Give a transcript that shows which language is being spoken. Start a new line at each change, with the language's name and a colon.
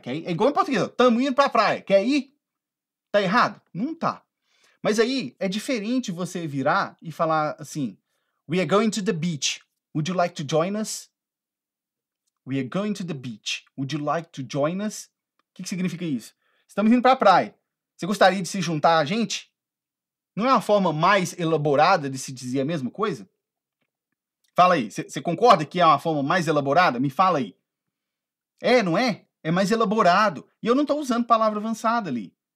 Portuguese: Quer ir? É igual em português. Tamo indo pra praia. Quer ir? Tá errado? Não tá. Mas aí é diferente você virar e falar assim,
English: we are going to the beach. Would you like to join us? We are going to the beach. Would you like to join us?
Portuguese: O que significa isso? Estamos indo pra praia. Você gostaria de se juntar a gente? Não é uma forma mais elaborada de se dizer a mesma coisa? Fala aí, você concorda que é uma forma mais elaborada? Me fala aí. É, não é? É mais elaborado. E eu não estou usando palavra avançada ali.